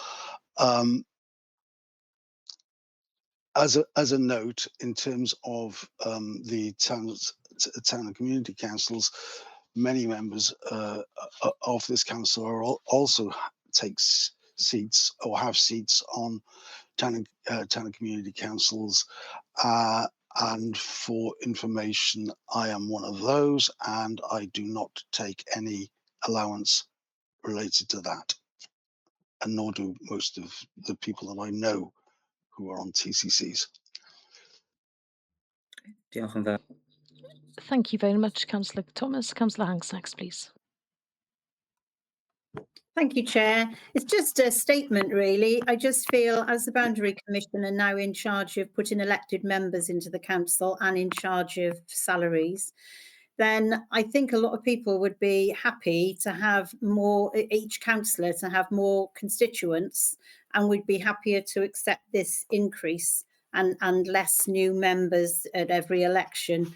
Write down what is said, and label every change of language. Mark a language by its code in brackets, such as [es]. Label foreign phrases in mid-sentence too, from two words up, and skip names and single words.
[en] As a note, in terms of the town and community councils, many members of this council are also takes seats or have seats on town and community councils. And for information, I am one of those, and I do not take any allowance related to that, and nor do most of the people that I know who are on TCCs. [cy] Diolch yn fawr. [en] Thank you very much, Councillor Thomas. Councillor Hanks next, please. Thank you, Chair. It's just a statement, really. I just feel, as the Boundary Commission are now in charge of putting elected members into the council and in charge of salaries, then I think a lot of people would be happy to have more, each councillor to have more constituents, and would be happier to accept this increase and less new members at every election.